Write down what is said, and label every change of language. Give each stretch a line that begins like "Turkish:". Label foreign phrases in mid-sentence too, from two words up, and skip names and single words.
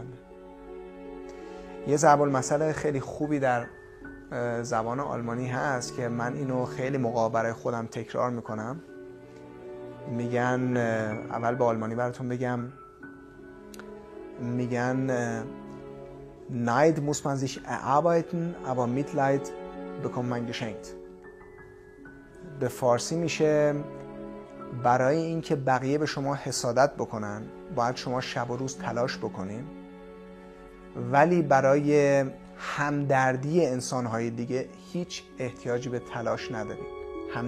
Persian: یه ضرب المثل خیلی خوبی در زبان آلمانی هست که من اینو خیلی موقع برای خودم تکرار میکنم. میگن، اول به آلمانی براتون بگم، میگن
German: Neid muss man sich erarbeiten, aber Mitleid bekommt man geschenkt.
Persian: به فارسی میشه برای اینکه بقیه به شما حسادت بکنن باید شما شب و روز تلاش بکنین، ولی برای همدردی انسانهای دیگه هیچ احتیاجی به تلاش ندارین.